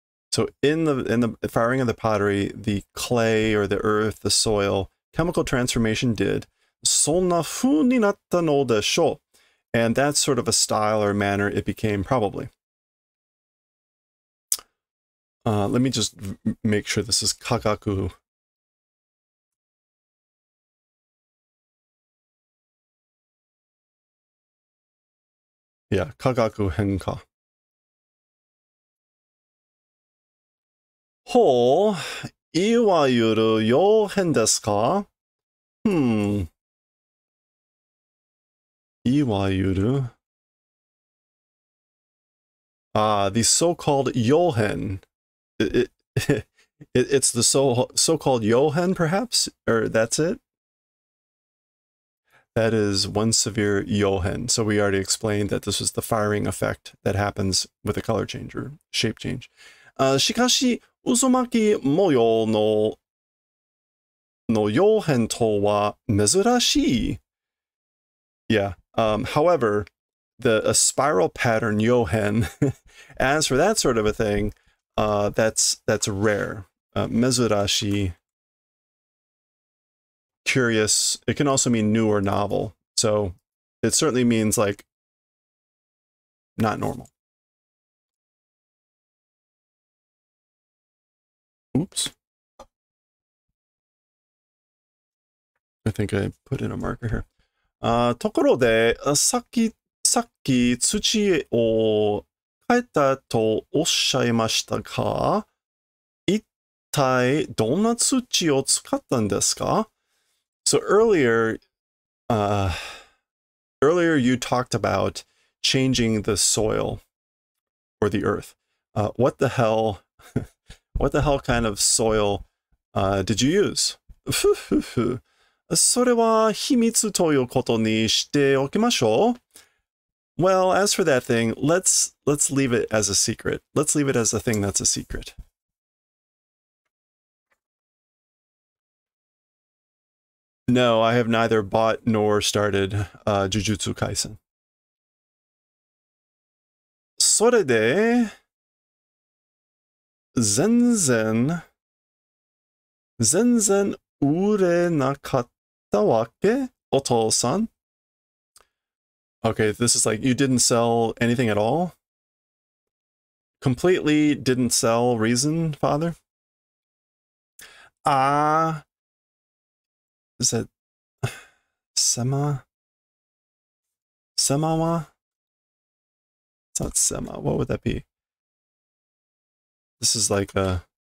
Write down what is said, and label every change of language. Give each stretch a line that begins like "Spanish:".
English: So in the firing of the pottery, the clay or the earth, the soil, chemical transformation did.
Japanese: そんな風になったのでしょう.
English: And that's sort of a style or manner it became, probably. Let me just make sure this is kagaku.
Japanese: Yeah, kagaku henka. ほう、いわゆる妖変ですか? いわゆる
English: the so-called Yohen. It's the so-called Yohen, perhaps? Or that's it? That is one severe Yohen. So we already explained that this was the firing effect that happens with a color change or shape change.
Japanese: しかし、Uzumaki 模様の妖変とは珍しい.
English: Yeah. However, a spiral pattern Yohen, as for that sort of a thing, that's rare. Mezurashi, curious. It can also mean new or novel. So it certainly means like not normal. Oops. I think I put in a marker here.
Japanese: ところで、さっき土を変えたとおっしゃいましたか? 一体どんな土を使ったんですか?
English: So earlier you talked about changing the soil or the earth. What the hell kind of soil did you use?
Japanese: それは秘密ということにしておきましょう.
English: Well, as for that thing, let's leave it as a secret. Let's leave it as a thing that's a secret. No, I have neither bought nor started Jujutsu Kaisen.
Japanese: それで、全然売れなかったわけ? お父さん?
English: Okay, this is like, you didn't sell anything at all? Completely didn't sell reason, father? Is that Sema? Semawa? It's not Sema. What would that be? This is like a...